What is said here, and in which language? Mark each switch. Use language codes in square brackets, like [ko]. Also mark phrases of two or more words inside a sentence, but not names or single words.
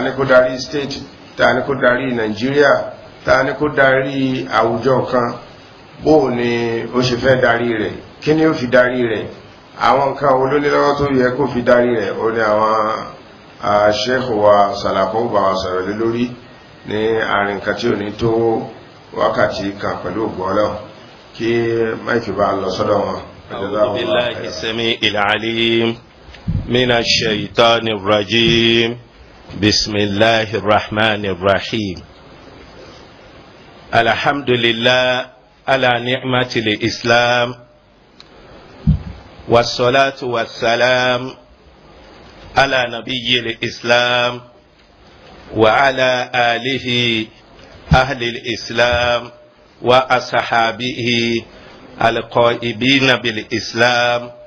[yo] ní kó darí state ẹ̀ntà ní kó darí Nigeria ẹ̀ntà ní kó darí àwùjọ kan bó ní ó ṣe fẹ́ darí rẹ̀ kí ni ó fi darí rẹ̀ àwọn nǹkan olónílọ́wọ́ tó yẹ kó fi darí rẹ̀ ó ní àwọn Sheikh wa Salako bá wa sọ̀rọ̀ lé lórí ní àárín nǹkan tí ò ní tó wákàtí kan pẹ̀lú ògbọ́lọ́ kí máìkì bá lọ sọ́dọ̀ wọn. [ar] أعوذ بالله السميع العليم من الشيطان الرجيم بسم الله الرحمن الرحيم الحمد لله على نعمة الإسلام والصلاة والسلام على نبي الإسلام وعلى آله أهل الإسلام وأصحابه القائمين بالإسلام